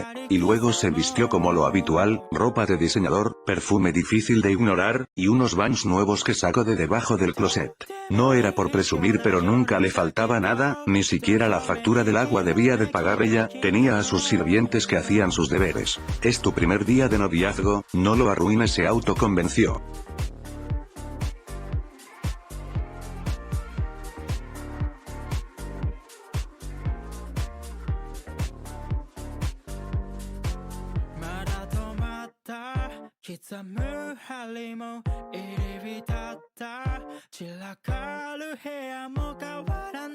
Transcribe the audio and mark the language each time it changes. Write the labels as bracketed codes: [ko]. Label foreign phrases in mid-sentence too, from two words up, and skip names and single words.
[es] Y luego se vistió como lo habitual, ropa de diseñador, perfume difícil de ignorar, y unos Vans nuevos que sacó de debajo del closet. No era por presumir, pero nunca le faltaba nada, ni siquiera la factura del agua debía de pagar ella, tenía a sus sirvientes que hacían sus deberes. Es tu primer día de noviazgo, no lo arruines, se autoconvenció. [ja] 刻む針も入り浸った散らかる部屋も変わら